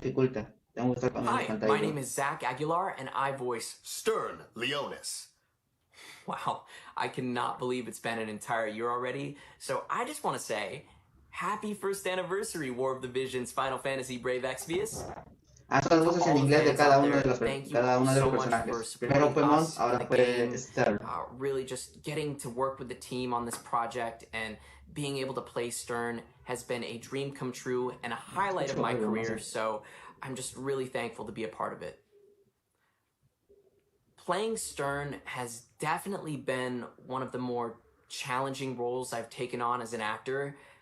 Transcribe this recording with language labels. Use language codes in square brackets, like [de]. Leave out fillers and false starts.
[es] dificulta. [en] Hi, my name is Zach Aguilar, and I voice Stern Leonis. Wow, I cannot believe it's been an entire year already. So I just want to say, happy first anniversary, War of the Visions, Final Fantasy Brave Exvius. [es] Son las voces en inglés de cada uno de los personajes. Primero fue Mons, ahora fue Stern. [en] Really just getting to work with the team on this project and being able to play Stern has been a dream come true and a highlight of my career, so I'm just really thankful to be a part of it. Playing Stern has definitely been one of the more challenging roles I've taken on as an actor.